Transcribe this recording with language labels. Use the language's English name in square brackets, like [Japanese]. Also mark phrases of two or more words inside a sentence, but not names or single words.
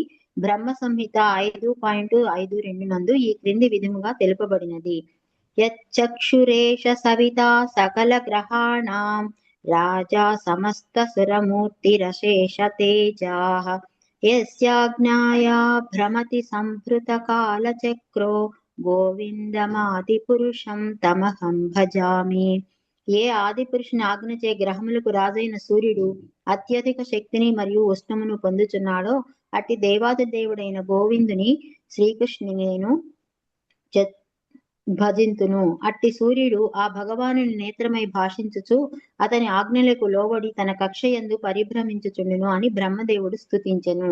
[Telugu] బ్రహ్మ సంహిత 5.52 నందు ఈ క్రింది విధముగా తెలుపబడినది. [Sanskrit] యచ్చక్షురేష సవితా సకల గ్రహాణాం రాజా సమస్త సురమూర్తిరశేష తేజాః యస్యాజ్ఞాయా భ్రమతి సంభృత కాలచక్రో గోవిందమాది పురుషం తమహం భజామి. [Telugu] ఏ ఆది పురుషుని ఆజ్ఞచే గ్రహములకు రాజైన సూర్యుడు అత్యధిక శక్తిని మరియు ఉష్ణమును పొందుచున్నాడో అట్టి దేవాది దేవుడైన గోవిందుని శ్రీకృష్ణుని నేను భజింతును. అట్టి సూర్యుడు ఆ భగవానుని నేత్రమై భాషించుచు అతని ఆజ్ఞలకు లోబడి తన కక్షయందు పరిభ్రమించుచుండును అని బ్రహ్మదేవుడు స్తుతించెను.